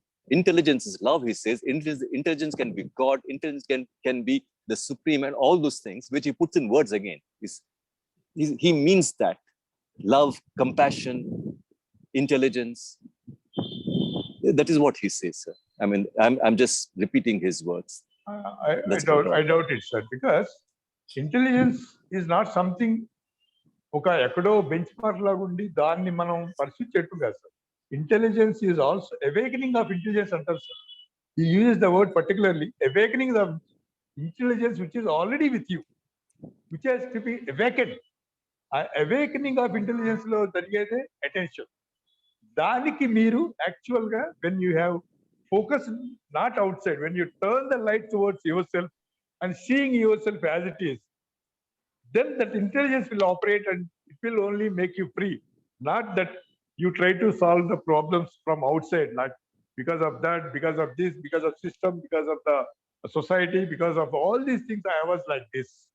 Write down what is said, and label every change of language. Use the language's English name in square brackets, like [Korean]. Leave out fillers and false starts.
[English] Intelligence is love, he says. Intelligence can be God. Intelligence can be the supreme and all those things, which he puts in words again. He means that. Love, compassion, intelligence. That is what he says, sir. I mean, I'm just repeating his words. I doubt it, sir, because intelligence is not something [Telugu] ఒక ఎక్కడో bench mark లాగా ఉండి దాన్ని మనం pursuit చేయటం కాదు sir. [English] intelligence is also awakening of intelligence [Telugu] అంటారు sir. [English] He uses the word particularly awakening of intelligence which is already with you, which has to be awakened. [Telugu] ఆ [English] awakening of intelligence [Telugu] లో జరిగేదే అటెన్షన్. దానికి మీరు యాక్చువల్ గా [English] When you have focus not outside, when you turn the light towards yourself and seeing yourself as it is, then that intelligence will operate and it will only make you free. Not that you try to solve the problems from outside, not because of that, because of this, because of system, because of the society, because of all these things I was like this.